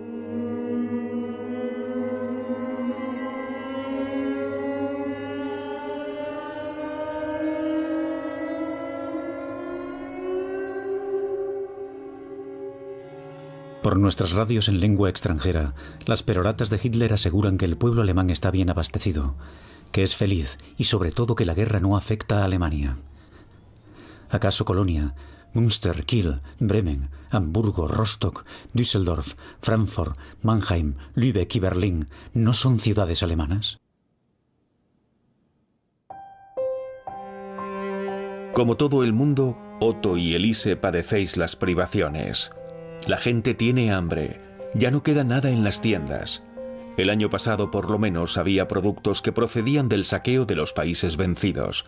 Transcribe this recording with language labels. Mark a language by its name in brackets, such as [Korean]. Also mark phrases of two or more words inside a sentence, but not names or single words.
[Spanish] Por nuestras radios en lengua extranjera, las peroratas de Hitler aseguran que el pueblo alemán está bien abastecido, que es feliz y sobre todo que la guerra no afecta a Alemania. ¿Acaso Colonia, Münster, Kiel, Bremen, Hamburgo, Rostock, Düsseldorf, Frankfurt, Mannheim, Lübeck y Berlín no son ciudades alemanas? Como todo el mundo, Otto y Elise padecéis las privaciones. La gente tiene hambre. Ya no queda nada en las tiendas. El año pasado, por lo menos, había productos que procedían del saqueo de los países vencidos.